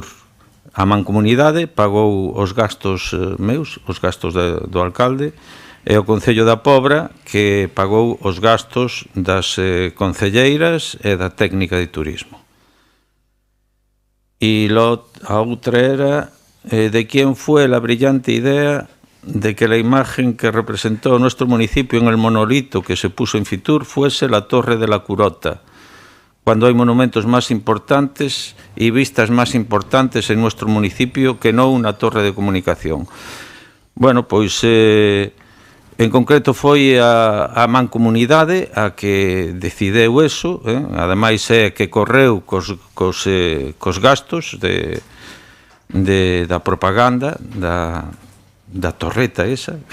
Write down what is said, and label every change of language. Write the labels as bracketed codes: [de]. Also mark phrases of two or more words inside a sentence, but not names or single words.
[gl] A Mancomunidade pagou os gastos meus, os gastos do alcalde, e o Concello da Pobra, que pagou os gastos das concelleiras e da técnica de turismo. E a outra era de quen [es] fue la brillante idea de que la imagen que representó nuestro municipio en el monolito que se puso en Fitur fuese la Torre de la Curota, cuando hay monumentos más importantes y vistas más importantes en nuestro municipio que no una torre de comunicación. Bueno, pois en concreto foi a Mancomunidade a que decideu eso, ademais é que correu cos gastos da propaganda da torreta esa.